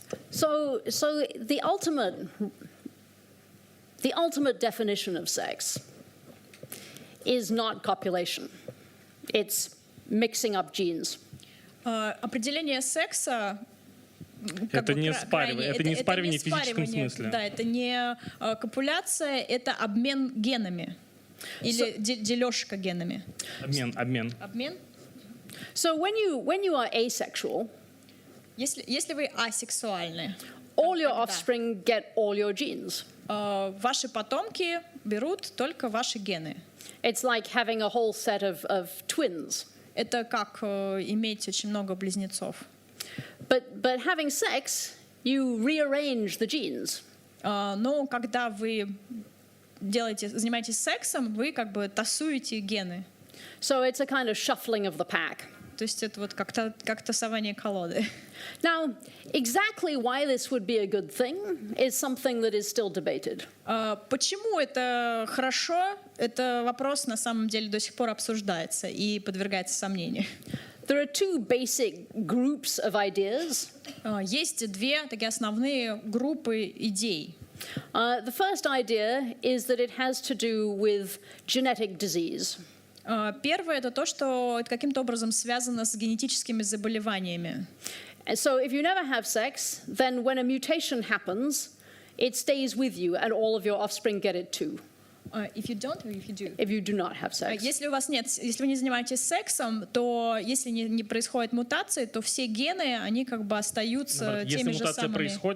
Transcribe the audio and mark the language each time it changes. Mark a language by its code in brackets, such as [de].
[en] So the ultimate definition of sex is not copulation. It's mixing up genes. [ru] Определение секса Это не спаривание, это не спаривание в физическом спаривание, смысле. Да, это не копуляция, это обмен генами. Или дележка генами. Обмен. Обмен. [en] So when you are asexual, [ru] Если вы асексуальны, [en] all your offspring get all your genes. [ru] Ваши потомки берут только ваши гены. [en] It's like having a whole set of twins. [ru] Это как иметь очень много близнецов. [en] But having sex, you rearrange the genes. [ru] Но когда вы занимаетесь сексом, вы как бы тасуете гены. [en] So it's a kind of shuffling of the pack. [ru] То есть это вот как тасование колоды. [en] Now, exactly why this would be a good thing is something that is still debated. [ru] Почему это хорошо? Это вопрос на самом деле до сих пор обсуждается и подвергается сомнению. [en] There are two basic groups of ideas. [ru] Есть две такие основные группы идей. [en] The first idea is that it has to do with genetic disease. [ru] Первое — это то, что это каким-то образом связано с генетическими заболеваниями. [en] So if you never have sex, then when a mutation happens, it stays with you and all of your offspring get it too. If you don't or if you do? If you do not have sex. [ru] Если вы не занимаетесь сексом, то если не происходит мутации, то все гены, они как бы остаются теми же самыми.